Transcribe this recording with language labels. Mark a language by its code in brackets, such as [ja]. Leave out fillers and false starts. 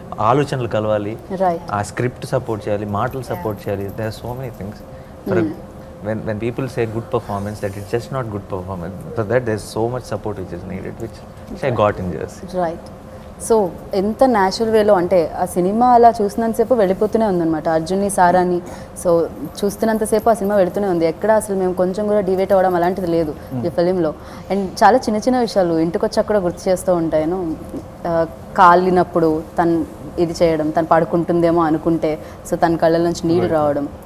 [te] ఆలోచనలు కలవాలి, ఆ స్క్రిప్ట్ సపోర్ట్ చేయాలి, మాటలు సపోర్ట్ చేయాలి. [en] There are so many things. When people say good performance, that it's just not good performance. For that there's so much support which is needed, which I got in Jersey. Right. [te] So ఎంత natural వేలో అంటే ఆ cinema అలా చూసినంతసేపు వెళ్ళిపోతూనే ఉందన్నమాట, అర్జున్ని సారాని. So చూస్తున్నంతసేపు ఆ cinema వెళుతూనే ఉంది, ఎక్కడ అసలు మేము కొంచెం కూడా డివేట్ అవ్వడం అలాంటిది లేదు ఈ ఫిలింలో. అండ్ చాలా చిన్న చిన్న విషయాలు ఇంటికి వచ్చాక కూడా గుర్తు చేస్తూ ఉంటాను. కాలినప్పుడు తను ఇది చేయడం, తను పడుకుంటుందేమో అనుకుంటే సో తన కళ్ళ నుంచి నీళ్ళు రావడం.